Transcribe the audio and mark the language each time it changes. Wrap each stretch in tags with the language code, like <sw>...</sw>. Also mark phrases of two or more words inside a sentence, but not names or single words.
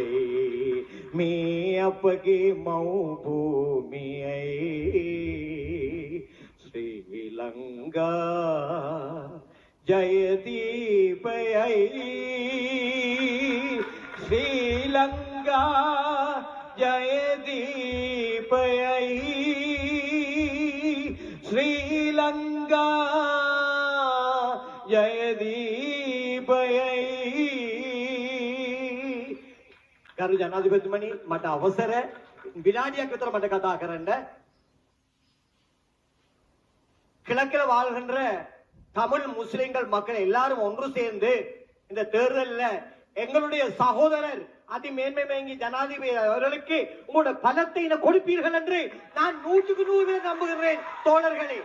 <si>මේ අපගේ මව්බිමයි ශ්‍රී ලංකා ජයදීපයයි. ශ්‍රී ලංකා ජයදීපයයි, ශ්‍රී ලංකා ජයදීපයයි. ගරු ජනාධිපතිතුමනි, මට අවසර විනාඩියක් විතර මට කතා කරන්න.</si> <ta>கிழக்கில் வாழ்கின்ற தமிழ் முஸ்லிம்கள் மக்கள் எல்லாரும் ஒன்று சேர்ந்து இந்த தேர்தலில் எங்களுடைய சகோதரர் அதிமேன்மை மேங்கி ஜனாதிபதி அவர்களுக்கு உங்களோட பலத்தை கொடுப்பீர்கள் என்று நான் 100% நம்புகிறேன் தோழர்களே.</ta>